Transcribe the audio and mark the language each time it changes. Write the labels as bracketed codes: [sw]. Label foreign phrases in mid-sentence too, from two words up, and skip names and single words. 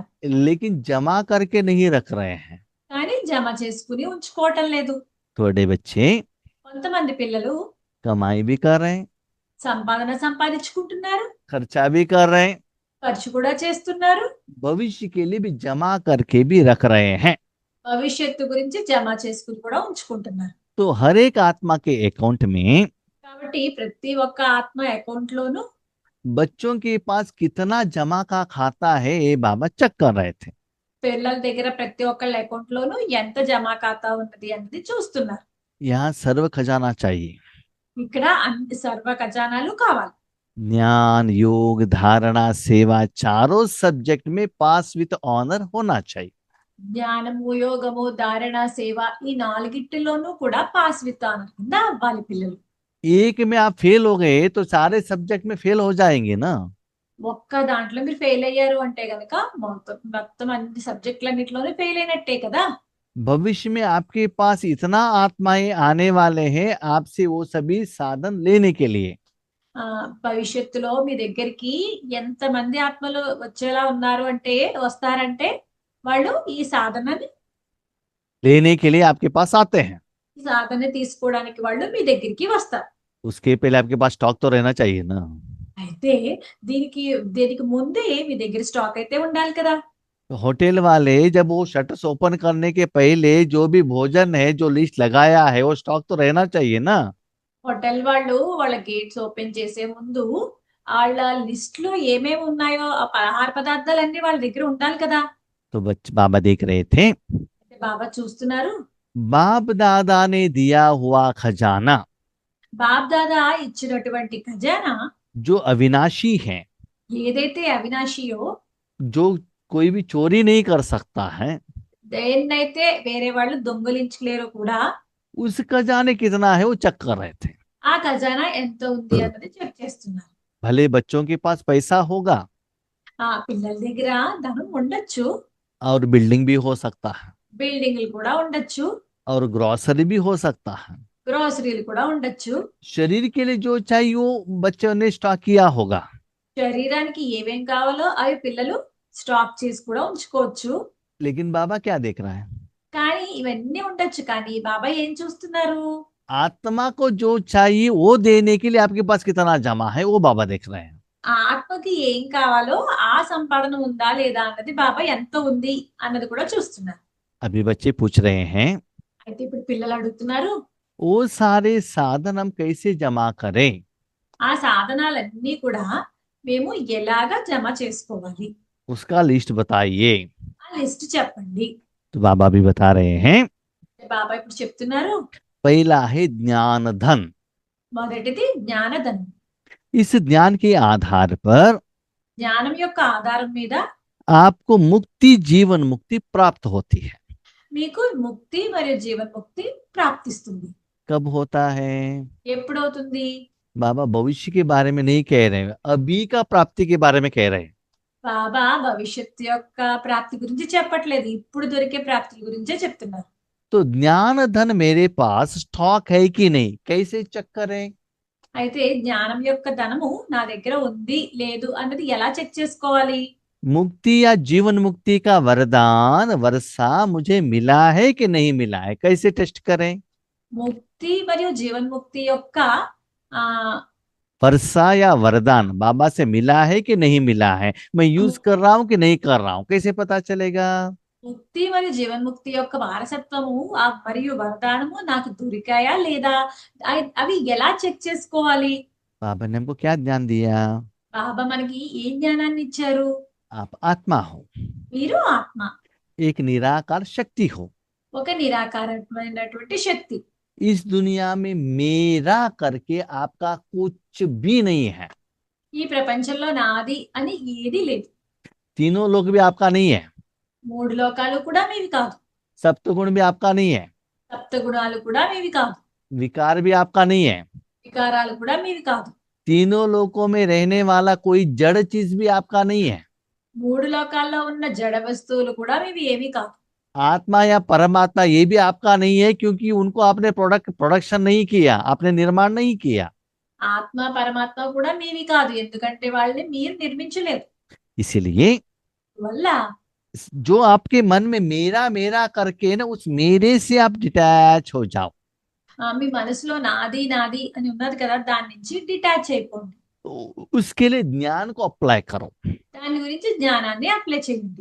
[hi] लेकिन जमा करके नहीं रख रहे हैं। [te] కానీ జమ చేసుకుని ఉంచుకోవటం లేదు. [hi] थोड़े बच्चे [te] కొంతమంది పిల్లలు [hi] कमाई भी कर रहे हैं, [te] సంపాదన సంపాదించుకుంటున్నారు, [hi] खर्चा भी कर रहे हैं, [te] ఖర్చు కూడా చేస్తున్నారు, [hi] भविष्य के लिए भी जमा करके भी रख रहे हैं। [te] భవిష్యత్తు గురించి జమ చేసుకుని కూడా ఉంచుకుంటున్నారు. [hi] तो हर एक आत्मा के अकाउंट में [te] కాబట్టి ప్రతి ఒక్క ఆత్మ అకౌంట్ లోను [hi] बच्चों के पास कितना जमा का खाता है ये बाबा चेक कर रहे थे। [te] పిల్లల దగ్గర ప్రతి ఒక్కళ్ళ అకౌంట్ లోను ఎంత జమా ఖాతా ఉన్నది అన్నది చూస్తున్నారు. [hi] यहाँ सर्व खजाना चाहिए। [te] ఇక్కడ అన్ని సర్వ ఖజానాలు కావాలి. [hi] ज्ञान योग धारणा सेवा चारों सब्जेक्ट में [en] pass with honour [hi] होना चाहिए। [te] జ్ఞానము యోగము ధారణ సేవ ఈ నాలుగిటిలోనూ కూడా [en] pass with honour [te] కింద అవ్వాలి పిల్లలు. [hi] एक में आप फेल हो गए तो सारे सब्जेक्ट में फेल हो जाएंगे ना। [te] ఒక్క దాంట్లో మీరు ఫెయిల్ అయ్యారు అంటే గనక మొత్తం అన్ని సబ్జెక్టులన్నిటిలోనూ ఫెయిల్ అయినట్టే కదా. [hi] भविष्य में आपके पास इतना आत्माएं आने वाले हैं आपसे वो सभी साधन लेने के लिए। [te] భవిష్యత్తులో మీ దగ్గరికి ఎంత మంది ఆత్మలు వచ్చేలా ఉన్నారు అంటే వస్తారంటే వాళ్ళు ఈ సాధనని [hi] लेने के लिए आपके पास आते हैं। [te] ఈ సాధన తీసుకోవడానికి వాళ్ళు మీ దగ్గరికి వస్తారు. [hi] उसके पहले आपके पास स्टॉक तो रहना चाहिए ना। [te] అయితే దీనికి ముందే మీ దగ్గర స్టాక్ అయితే ఉండాలి కదా. [hi] तो होटल वाले जब वो [en] shutters open [hi] करने के पहले जो भी भोजन है जो लिस्ट लगाया है वो स्टॉक तो रहना चाहिए ना। [te] హోటల్ వాళ్ళు వాళ్ళ [en] gates open [te] చేసే ముందు వాళ్ళ లిస్ట్ లో ఏమేమి ఉన్నాయో ఆ ఆహార పదార్థాలన్నీ వాళ్ళ దగ్గర ఉండాలి కదా. [hi] तो बाबा देख रहे थे, [te] బాబా చూస్తున్నారు. [hi] बाप दादा ने दिया हुआ खजाना [te] బాబ్ దాదా ఇచ్చినటువంటి ఖజానా [hi] जो अविनाशी है, [te] ఏదైతే అవినాశియో [hi] जो कोई भी चोरी नहीं कर सकता है, [te] దేన్నైతే వేరే వాళ్ళు దొంగలించలేరు కూడా, [hi] उस खजाने कितना है वो चेक कर रहे थे। [te] ఆ ఖజానా ఎంత ఉంది అన్నది చెక్ చేస్తున్నారు. [hi] भले बच्चों के पास पैसा होगा [te] ఆ పిల్లల దగ్గర ధనం ఉండొచ్చు, [hi] और बिल्डिंग भी हो सकता है, [te] బిల్డింగ్లు కూడా ఉండొచ్చు, [hi] और ग्रोसरी भी हो सकता है, [te] గ్రోసరీలు కూడా ఉండొచ్చు. [hi] शरीर के लिए जो चाहिए वो बच्चों ने स्टॉक किया होगा। [te] శరీరానికి ఏమేం కావాలో అవి పిల్లలు స్టాక్ చేసి కూడా ఉంచుకోవచ్చు. [hi] लेकिन बाबा क्या देख रहा है, [te] కానీ ఇవన్నీ ఉండొచ్చు, కానీ బాబా ఏం చూస్తున్నారు, [hi] आत्मा को जो चाहिए वो देने के लिए आपके पास कितना जमा है वो बाबा देख रहे हैं। [te] ఆ ఆత్మకి ఏం కావాలో ఆ సంపాదన ఉందా లేదా అన్నది బాబా ఎంత ఉంది అన్నది కూడా చూస్తున్నారు. [hi] अभी बच्चे पूछ रहे हैं [te] అయితే ఇప్పుడు పిల్లలు అడుగుతున్నారు, [hi] वो सारे साधन हम कैसे जमा करें। [te] ఆ సాధనాలన్నీ కూడా మేము ఎలాగా జమ చేసుకోవాలి, [hi] उसका लिस्ट बताइए। [te] ఆ లిస్ట్ చెప్పండి. [hi] तो बाबा भी बता रहे हैं [te] బాబా ఇప్పుడు చెప్తున్నారు, [hi] पहला है ज्ञान धन। [te] మొదటిది జ్ఞానధనం. [hi] इस ज्ञान के आधार पर [te] జ్ఞానం యొక్క ఆధారం మీద [hi] आपको मुक्ति जीवन मुक्ति प्राप्त होती है। [te] మీకు ముక్తి మరియు జీవన్ముక్తి ప్రాప్తిస్తుంది. [hi] कब होता है। [te] ఎప్పుడవుతుంది? [hi] बाबा भविष्य के बारे में नहीं कह रहे हैं, अभी का प्राप्ति के बारे में कह रहे हैं। [te] బాబా భవిష్యత్తు యొక్క ప్రాప్తి గురించి చెప్పట్లేదు, ఇప్పుడు దొరికే ప్రాప్తి గురించే చెప్తున్నారు. [hi] तो ज्ञान धन मेरे पास स्टॉक है कि नहीं, कैसे चेक करें। [te] అయితే జ్ఞానం యొక్క ధనము నా దగ్గర ఉంది లేదు అన్నది ఎలా చెక్ చేసుకోవాలి? [hi] मुक्ति या जीवन मुक्ति का वरदान वर्षा मुझे मिला है कि नहीं मिला है, कैसे टेस्ट करें। [te] ముక్తి మరియు జీవన్ముక్తి యొక్క ఆ [hi] वर्षा या वरदान बाबा से मिला है कि नहीं मिला है, मैं यूज कर रहा हूं कि नहीं कर रहा हूं, कैसे पता चलेगा। [te] ముక్తి మరియు జీవన్ముక్తి యొక్క వారసత్వము ఆ మరియు వరదానము నాకు దొరికాయా లేదా, అవి ఎలా చెక్ చేసుకోవాలి? [hi] बाबा ने हमको क्या ज्ञान दिया। [te] బాబా మనకి ఏ జ్ఞానాన్ని ఇచ్చారు? [hi] आप आत्मा हो, [te] మీరు ఆత్మ, [hi] एक निराकार शक्ति हो। [te] ఒక నిరాకారమైనటువంటి శక్తి. [hi] इस दुनिया में मेरा करके आपका कुछ भी नहीं है। [te] ఈ ప్రపంచంలో నాది అని ఏది లేదు. [hi] तीनों लोग भी आपका नहीं है, [te] మూడు లోకాలు కూడా మీవి కాదు, [hi] सप्तगुण भी आपका नहीं है, [te] సప్త గుణాలు కూడా మీవి కాదు, [hi] विकार भी आपका नहीं है, [te] వికారాలు కూడా మీవి కాదు. [hi] तीनों लोकों में रहने वाला कोई जड़ चीज भी आपका नहीं है। [te] మూడు లోకాల్లో ఉన్న జడ వస్తువులు కూడా మీవి ఏమీ కాదు. [hi] आत्मा या परमात्मा ये भी आपका नहीं है, क्योंकि उनको आपने प्रोडक्शन नहीं किया, आपने निर्माण नहीं किया। [te] ఆత్మ పరమాత్మ కూడా మీవి కాదు, ఎందుకంటే వాళ్ళని మీరు నిర్మించలేదు. [hi] इसीलिए [te] వల్ల [hi] जो आपके मन में मेरा मेरा करके ना, उस मेरे से आप डिटैच हो जाओ। [te] మీ మనసులో నాది నాది అని ఉన్నది కదా, దాని నుంచి డిటాచ్ అయిపోండి. [hi] तो उसके लिए ज्ञान को अप्लाई करो। [te] దాని గురించి జ్ఞానాన్ని అప్లై చేయండి.